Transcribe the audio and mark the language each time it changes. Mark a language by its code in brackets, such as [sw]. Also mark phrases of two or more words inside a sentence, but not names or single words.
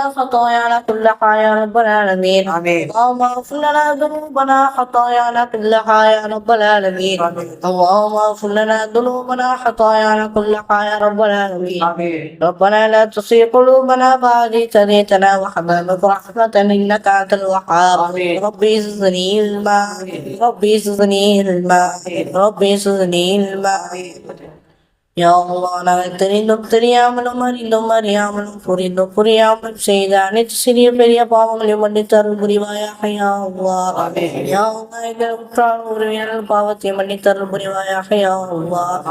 [ar] خطايانا كلها يا رب العالمين اللهم اغفر لنا ذنوبنا خطايانا كلها يا رب العالمين اللهم اغفر لنا ذنوبنا خطايانا كلها يا رب العالمين ربنا لا تزغ قلوبنا بعد إذ هديتنا وهب لنا رحمة إنك أنت الوهاب ربي زدني علما ربي زدني علما ربي زدني علما يا الله [ta] நாங்கள் தெரிந்தும் தெரியாமலும் அறிந்தும் அறியாமலும் புரிந்தும் புரியாமலும் செய்த அனைத்து சிறிய பெரிய பாவங்களையும் மன்னித்து அருள் புரிவாயாக [ar] يا الله. يا الله [ta] எங்கள் உற்றார் உறவினர்கள் பாவத்தை மன்னித்து அருள் புரிவாயாக [ar] يا الله.